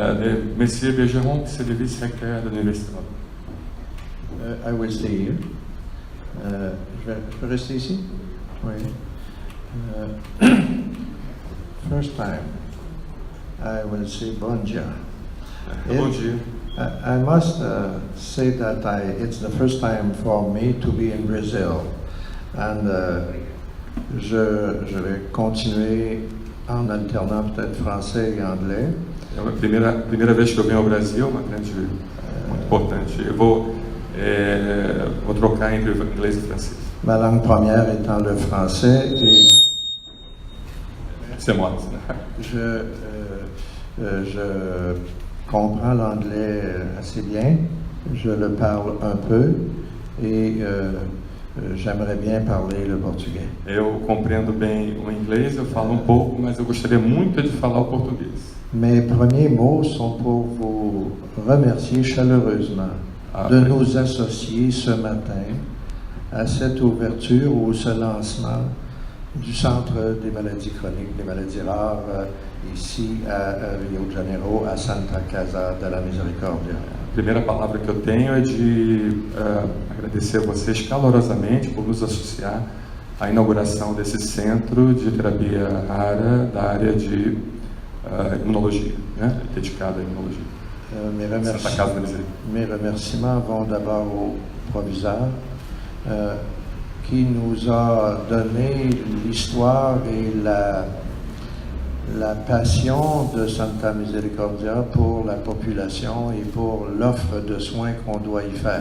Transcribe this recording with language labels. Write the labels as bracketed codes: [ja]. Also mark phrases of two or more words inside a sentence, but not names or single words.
[fr] Monsieur Bergeron, c'est le vice-recteur de l'université. [en] I will stay here. [fr] Je peux rester ici? Oui. [en] First time, I will say [pt] bon dia. Bon dia. [en] I must say that it's the first time for me to be in Brazil. [fr] And je vais continuer en alternant peut-être français et anglais. [pt] É a primeira vez que eu venho ao Brasil, uma grande, muito importante. Eu vou trocar entre inglês e francês. [fr] Ma langue première étant le français et C'est moi. je comprends l'anglais assez bien, je le parle un peu et j'aimerais bien parler le portugais. [pt] Eu compreendo bem o inglês, eu falo um pouco, mas eu gostaria muito de falar o português. [fr] Mes premiers mots sont pour vous remercier chaleureusement de nous associer ce matin à cette ouverture ou ce lancement du Centre des maladies chroniques, des maladies rares, ici à Rio de Janeiro, à Santa Casa de la Misericórdia. [pt] A primeira palavra que eu tenho é de agradecer a vocês calorosamente por nos associar à inauguração desse centro de terapia rara da área de imunologia, né? Dedicado à imunologia. [fr] Mes remerciements vont d'abord au proviseur qui nous a donné l'histoire et la passion de Santa Misericordia pour la population et pour l'offre de soins qu'on doit y faire.